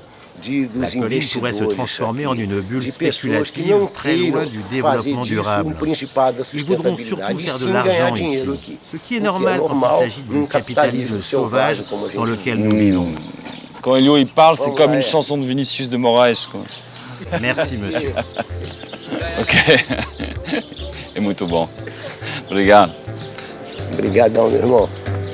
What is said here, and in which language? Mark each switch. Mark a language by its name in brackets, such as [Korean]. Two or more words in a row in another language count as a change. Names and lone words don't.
[French] La colline pourrait se transformer en une bulle spéculative très loin du développement durable. Ils voudront surtout faire de l'argent ici, ce qui est normal quand il s'agit du capitalisme sauvage dans lequel nous vivons. Quand Elio il parle, c'est comme une chanson de Vinicius de Moraes, quoi. Merci, monsieur. [Portuguese] Ok. É muito bom. Obrigado. Obrigadão, meu irmão.